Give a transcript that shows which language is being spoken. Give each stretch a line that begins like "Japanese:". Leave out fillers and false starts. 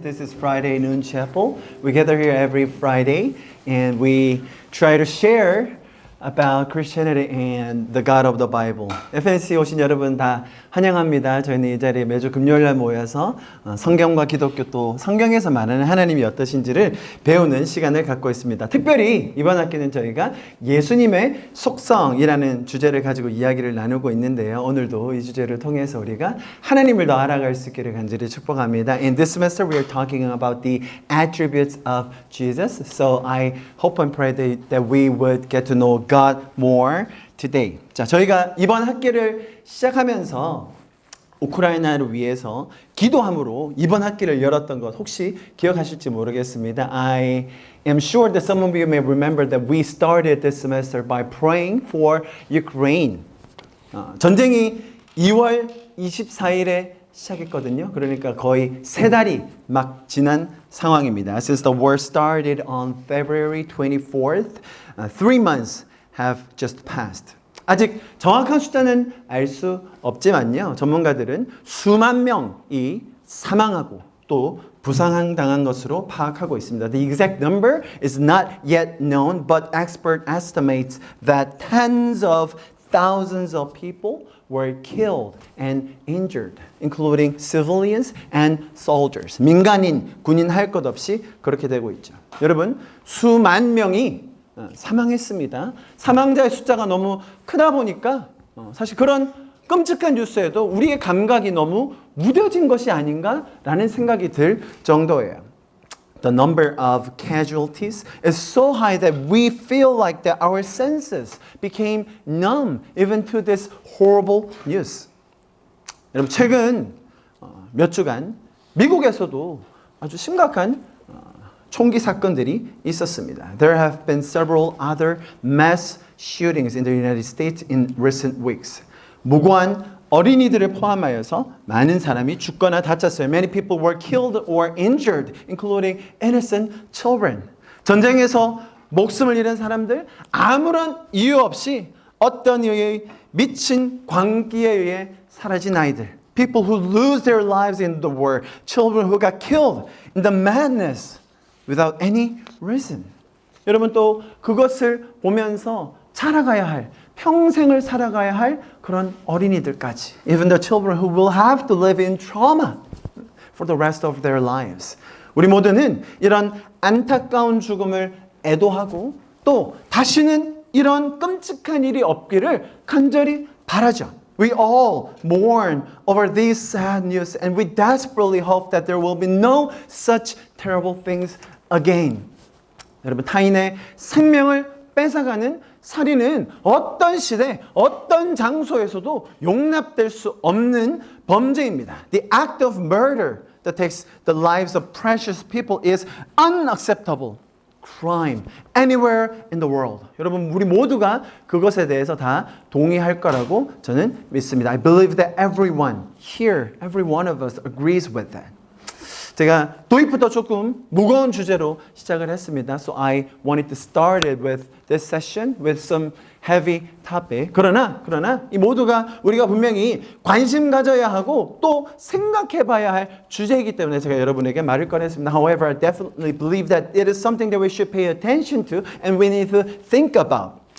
English: This is Friday Noon Chapel. We gather here every Friday and we try to share about Christianity and the God of the Bible.
Korean: FNC 오신 여러분 다 환영합니다. 저희는 이 자리에 매주 금요일날 모여서 성경과 기독교 또 성경에서 말하는 하나님이 어떠신지를 배우는 시간을 갖고 있습니다. 특별히 이번 학기는 저희가 예수님의 속성이라는 주제를 가지고 이야기를 나누고 있는데요. 오늘도 이 주제를 통해서 우리가 하나님을 더 알아갈 수 있기를 간절히 축복합니다.
English: In this semester we are talking about the attributes of Jesus. So I hope and pray that we would get to know God more today.
Korean: 자, 저희가 이번 학기를 시작하면서 우크라이나를 위해서 기도함으로 이번 학기를 열었던 것 혹시 기억하실지 모르겠습니다.
English: I am sure that some of you may remember that we started this semester by praying for Ukraine.
Korean: 전쟁이 2월 24일에 시작했거든요. 그러니까 거의 3달이 막 지난 상황입니다.
English: Since the war started on February 24th, 3 months have just passed.
Korean: 아직 정확한 숫자는 알 수 없지만요. 전문가들은 수만 명이 사망하고 또 부상당한 것으로 파악하고 있습니다.
English: The exact number is not yet known, but expert estimates that tens of thousands of people were killed and injured, including civilians and soldiers.
Korean: 민간인, 군인 할 것 없이 그렇게 되고 있죠. 여러분, 수만 명이 사망했습니다. 사망자의 숫자가 너무 크다 보니까 사실 그런 끔찍한 뉴스에도 우리의 감각이 너무 무뎌진 것이 아닌가라는 생각이 들 정도예요.
English: The number of casualties is so high that we feel like that our senses became numb even to this horrible news.
Korean: 여러분, 최근 몇 주간 미국에서도 아주 심각한 총기 사건들이 있었습니다.
English: There have been several other mass shootings in the United States in recent weeks.
Korean: 무고한 어린이들을 포함하여서 많은 사람이 죽거나 다쳤어요.
English: Many people were killed or injured, including innocent children.
Korean: 전쟁에서 목숨을 잃은 사람들, 아무런 이유 없이 어떤 이유에 미친 광기에 의해 사라진 아이들.
English: People who lose their lives in the war. Children who got killed in the madness without any reason.
Korean: 여러분 또 그것을 보면서 살아가야 할, 평생을 살아가야 할 그런 어린이들까지.
English: Even the children who will have to live in trauma for the rest of their lives.
Korean: 우리 모두는 이런 안타까운 죽음을 애도하고 또 다시는 이런 끔찍한 일이 없기를 간절히 바라죠.
English: We all mourn over these sad news and we desperately hope that there will be no such terrible things again.
Korean: 여러분, 타인의 생명을 뺏어가는 살인은 어떤 시대, 어떤 장소에서도 용납될 수 없는 범죄입니다.
English: The act of murder that takes the lives of precious people is unacceptable crime anywhere in the world.
Korean: 여러분, 우리 모두가 그것에 대해서 다 동의할 거라고 저는 믿습니다.
English: I believe that everyone here, every one of us agrees with that.
Korean: 제가 도입부터 조금 무거운 주제로 시작을 했습니다.
English: So I wanted to start it with this session with some heavy topic.
Korean: 그러나 이 모두가 우리가 분명히 관심 가져야 하고 또 생각해 봐야 할 주제이기 때문에 제가 여러분에게 말을 꺼냈습니다.
English: However, I definitely believe that it is something that we should pay attention to and we need to think about.